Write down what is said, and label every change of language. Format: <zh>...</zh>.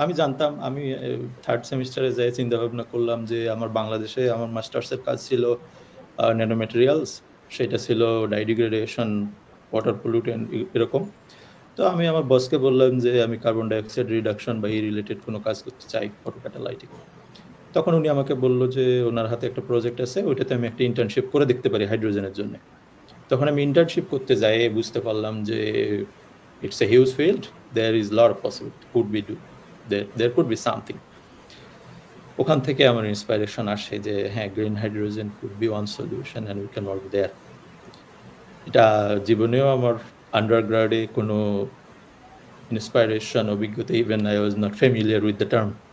<bn>আমি জানতাম, আমি থার্ড সেমিস্টারে যাই চিন্তা ভাবনা করলাম যে আমার বাংলাদেশে আমার মাস্টার্সের কাজ ছিল ন্যানো ম্যাটেরিয়ালস, সেটা ছিল ডাইডিগ্রেডেশন, ওয়াটার পলিউটেন্ট এরকম। তো আমি আমার বসকে বললাম যে আমি কার্বন ডাইঅক্সাইড রিডাকশন বা এই রিলেটেড কোনো কাজ করতে চাই ফটোক্যাটালাইটিক। তখন উনি আমাকে বললো যে ওনার হাতে একটা প্রজেক্ট আছে, ওইটাতে আমি একটা ইন্টার্নশিপ করে দেখতে পারি হাইড্রোজেনের জন্য। তখন আমি ইন্টার্নশিপ করতে যাই বুঝতে পারলাম যে</bn> <en>it's a huge field, there is a lot of possibility, there could be something.</en> <bn>ওখান থেকে আমার ইন্সপাইরেশন আসে যে হ্যাঁ, green hydrogen</bn> <en>could be one solution and we can work there.</en> <bn>এটা জীবনেও আমার আন্ডারগ্রাডে কোনো ইন্সপাইরেশন অভিজ্ঞতা,</bn> <en>even I was not familiar with the term.</en>